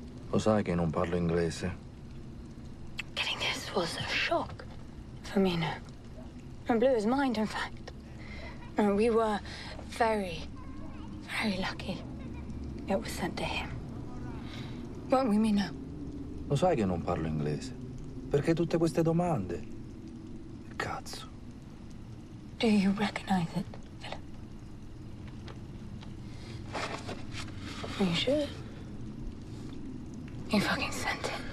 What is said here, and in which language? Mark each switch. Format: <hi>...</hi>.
<it>Lo sai che non parlo inglese?</it> <en>Getting this was a shock for Mino. It blew his mind, in fact. And we were very, very lucky it was sent to him. Weren't we, Mino?</en> <it>Lo sai che non parlo inglese? Perché tutte queste domande? Cazzo.</it> <en>Do you recognize it, Philip? Are you sure? You fucking sent it.</en>